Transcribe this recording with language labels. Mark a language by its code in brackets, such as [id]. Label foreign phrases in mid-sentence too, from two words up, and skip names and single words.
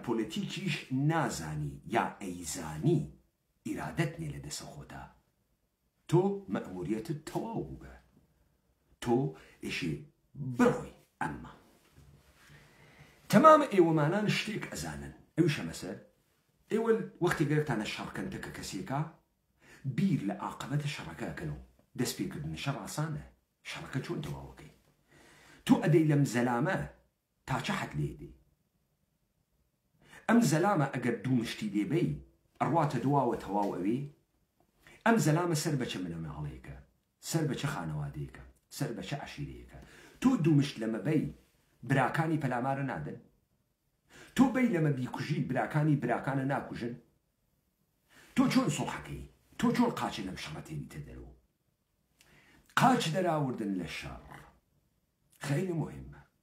[ckb] پۆلەتیکیش نازانی یا ئەیزانی ئیرادەت نێ لە دەسە خۆتا تۆ مەئموریەتت تەواو بووبە تۆ ئێشێ بڕۆی ئەمما تەمامە ئێوەمانان شتێک ئەزانن ئەویشە مەسەر ئێوە وەختی گەرتانە شەڕکەندە کە کەسێکە بیر لە عاقبەتە شەڕەکەکەنەوە دەست پێکردن شەڕ ئاسانە شەڕەکە چۆن تەواوەکەی تۆ ئەدەی لەم زەلامە تا [fa] چه حد [ckb] لێدەی ئەم زەلامە ئەگەر دوو مشتی لێبەی ئەڕواتە دواوە تەواو ئەوێ ئەم زەلامە سەر بە چه منەماڵەیەکە سەر بە چه خانەوادەیەکە سەر بە چه عەشیرەیەکە تۆ دوو مشت لەمە بەی براکانی پەلامارە نادەن تۆ بەی لەمە بیکوژی براکانی براکانە ناکوژن تۆ چۆن سۆڵحەکەی تۆ چۆن قاچی لەم شەڕەتێنیتە دەرەوە قاچ دەراوردن لە شەڕ [fa] خەیلی مهمە